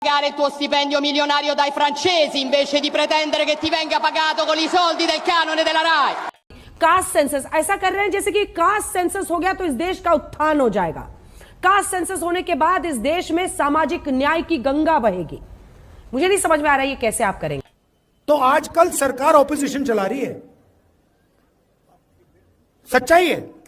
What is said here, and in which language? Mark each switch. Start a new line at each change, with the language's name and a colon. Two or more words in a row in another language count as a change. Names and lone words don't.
Italian: pagare il tuo stipendio milionario dai francesi invece di pretendere che ti venga pagato con i soldi del canone della RAI।
English: caste census
Hindi: ऐसा कर रहे हैं जैसे कि
English: caste census
Hindi: हो गया तो इस देश का उत्थान हो जाएगा।
English: caste census
Hindi: होने के बाद इस देश में सामाजिक न्याय की गंगा बहेगी। मुझे नहीं समझ में आ रहा है ये कैसे आप करेंगे। तो आजकल सरकार ऑपोजिशन चला रही है, सच्चाई है।